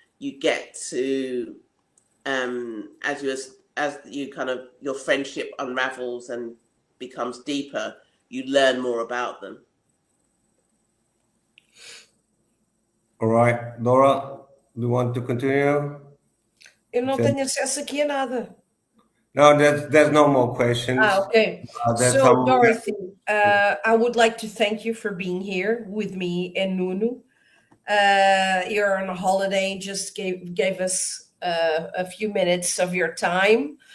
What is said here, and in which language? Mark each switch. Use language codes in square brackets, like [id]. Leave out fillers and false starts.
[en] You get to, as you kind of, your friendship unravels and becomes deeper, you learn more about them. All right, Laura, do you want to continue? [pt] Eu não tenho acesso aqui a nada. [en] No, there's no more questions. Okay. So, Dorothy, I would like to thank you for being here with me and Nuno. You're on a holiday, just gave us a few minutes of your time.